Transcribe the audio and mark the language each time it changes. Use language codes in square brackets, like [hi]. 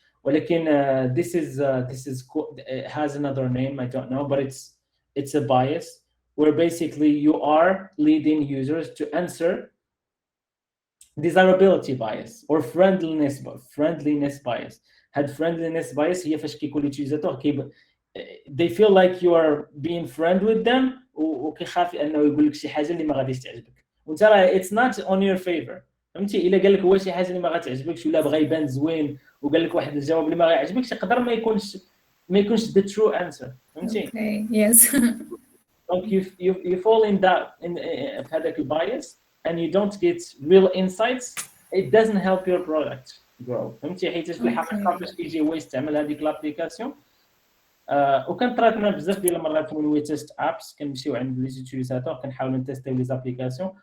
[ar] ولكن [en] this is it has another name, I don't know, but it's a bias where basically you are leading users to answer desirability bias or friendliness bias. had friendliness bias [ar] هي فاش كيكون اليوتيليزاتور [en] they feel like you are being friend with them [ar] وكيخاف انه يقول لك شي حاجه اللي ما غاديش تعجبك وانت راه [en] it's not on your favor. [ar] فهمتي؟ الا قال لك هو شي حاجه اللي ما غاتعجبكش ولا بغى يبان زوين وقال لك واحد الجواب اللي ما غيعجبكش يقدر ما يكونش [en] the true answer. [ar] فهمتي؟ [en] Okay, yes. [fr] Donc [en] you fall in [ar] في هذاك البايس [en] and you don't get real insights. It doesn't help your product grow. [ar] فهمتي؟ حيت في الحقيقه فاش كيجي هو يستعمل هذيك لابليكاسيون وكان طرات لنا بزاف ديال المرات [en] when we test apps [ar] كنمشيو عند لي يوتيليزاتور كنحاولوا نتيستيو لي زابليكاسيون.